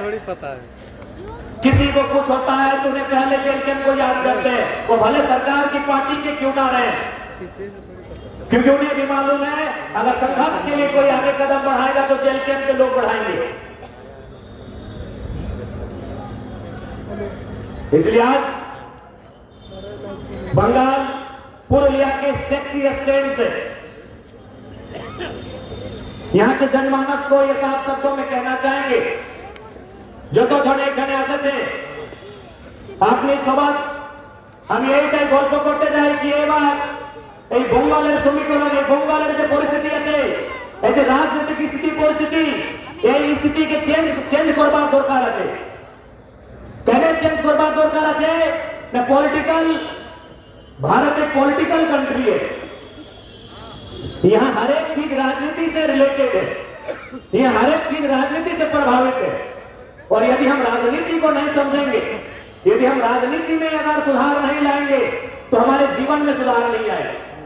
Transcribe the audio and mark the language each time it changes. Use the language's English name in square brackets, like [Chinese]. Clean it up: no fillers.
[Hindi] थोड़ी पता है, किसी को कुछ होता है तो उन्हें पहले जेल कैंप को याद करते हैं, वो भले सरकार की पार्टी के क्यों ना रहे, क्योंकि उन्हें भी मालूम है अगर संघर्ष के लिए कोई आगे कदम बढ़ाएगा तो जेल कैंप के लोग बढ़ाएंगे। इसलिए आज बंगाल पुरुलिया के टैक्सी स्टैंड से यहाँ के जनमानस को ये साफ शब्दों में कहना चाहेंगे, [Bangla] जो तो जने एखाने आसेছে আপনি সবার আমি এইটাই গল্প করতে চাই কি এবার এই বঙ্গালের সমীকরণ, এই বঙ্গালের যে পরিস্থিতি আছে, এই যে রাজনৈতিক স্থিতি পরিস্থিতি, এই স্থিতিকে চেঞ্জ করবার দরকার আছে। কেন চেঞ্জ করবার দরকার আছে? [Hindi] না पॉलिटिकल, भारत एक पॉलिटिकल कंट्री है, यहाँ हर एक चीज राजनीति से रिलेटेड है, यहाँ हर एक चीज राजनीति से प्रभावित है। और यदि हम राजनीति को नहीं समझेंगे, यदि हम राजनीति में अगर सुधार नहीं लाएंगे तो हमारे जीवन में सुधार नहीं आएगा।